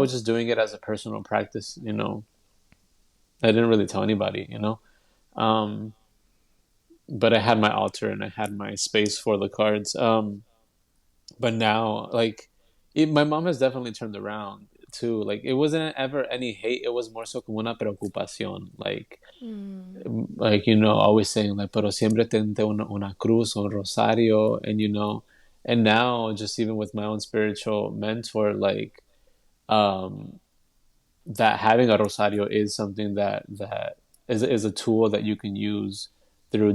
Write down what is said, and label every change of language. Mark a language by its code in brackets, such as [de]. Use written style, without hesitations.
[en] was just doing it as a personal practice, I didn't really tell anybody. Um, but I had my altar and I had my space for the cards. But now, like, my mom has definitely turned around too. Like, it wasn't ever any hate. It was more so [es] como una preocupación. [en] Mm. Always saying like, [es] pero siempre tente una cruz o un rosario, [en] and now just even with my own spiritual mentor, like, um, that having a rosario is something that is a tool that you can use through